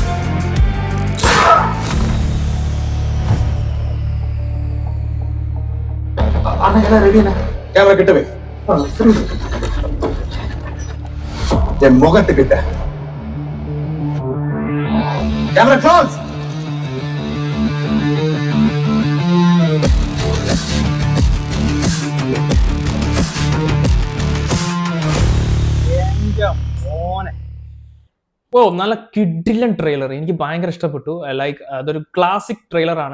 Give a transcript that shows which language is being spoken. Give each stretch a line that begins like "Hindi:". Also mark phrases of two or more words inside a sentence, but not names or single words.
Tamil: அண்ணா ரெடியா? கேமரா கிட்டவே. என் முகத்துக்கிட்ட
English: camera close.
Malayalam: ഓ, നല്ല കിഡിലൻ ട്രെയിലർ. എനിക്ക് ഭയങ്കര ഇഷ്ടപ്പെട്ടു. ലൈക്ക് അതൊരു
English: classic trailer
Malayalam: ആണ്.